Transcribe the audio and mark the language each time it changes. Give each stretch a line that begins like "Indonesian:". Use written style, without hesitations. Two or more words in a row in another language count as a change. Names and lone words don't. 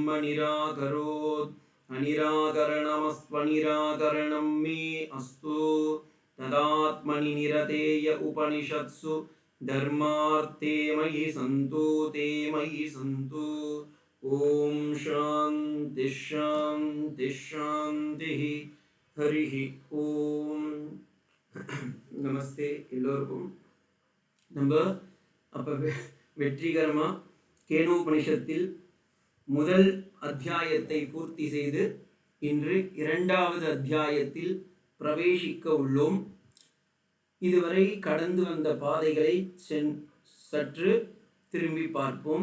Sanskrit: निराकरोत् अनिराकरणमस्त्वनिराकरणं मे अस्तु तदात्मनि निरतेय उपनिषत्सु धर्मार्थे मयि सन्तु ते मयि सन्तु ओम शांति शांति शांति हरिः ओम
Tamil: நமஸ்தே எல்லோருக்கும் நம்ம அப்போ வெற்றிகரமாக கேனோபனிஷத்தில் முதல் அத்தியாயத்தை பூர்த்தி செய்து இன்று இரண்டாவது அத்தியாயத்தில் பிரவேசிக்க உள்ளோம். இதுவரை கடந்து வந்த பாதைகளை சற்று திரும்பி பார்ப்போம்.